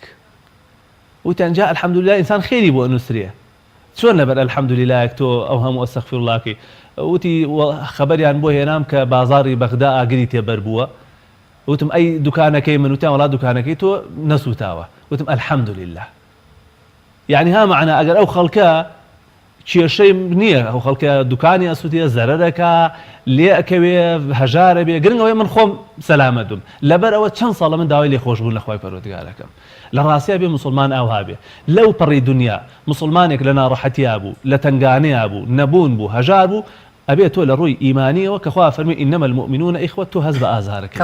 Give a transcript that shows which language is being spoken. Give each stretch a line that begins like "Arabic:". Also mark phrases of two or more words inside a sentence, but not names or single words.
Central Kurdish: وتیان جا ئەلحەمدولیلا ئینسان خێری بۆ ئەنووسرێ، چۆن لەبەر ئەلحەمدولیلایەک تۆ ئەو هەموو ئەستەغفیرڵڵاکەی؟ وتی خەبەریان بۆ هێنام کە بازاڕی بەغدا ئاگری تێبەر بووە. وتم ئەی دوکانەکەی من؟ وتیان وەڵا دوکانەکەی تۆ نەسووتاوە. وتم ئەلحەمدولیلا.
Arabic: يعني ها معنا
Central Kurdish: ئەگەر ئەو خەڵکە کێشەی نییە، ئەو خەڵکە دوکانی ئەسووتێ زەرەرەکە لێ ئەکەوێ هەژارە بێ، گرنگەوەی من خۆم سەلامەتم لەبەر ئەوە چەند ساڵە من داوای لێخۆشبوون لەخوای پەروەردگارەکەم. لە ڕاستیە بێ مسلمان ئاوا بێ لەو پەڕی دنیا مسلمانێک لە ناڕەحەتیا بوو، لە تەنگانەیە بوو، نەبوون بوو، هەژار بوو، ئەبێ تۆ لە ڕووی ئیمانیەوە کە خوا فەرمی
Arabic: ئینەمە المؤمنون ئیخوە
Central Kurdish: تۆ هەست بە ئازارەکەی.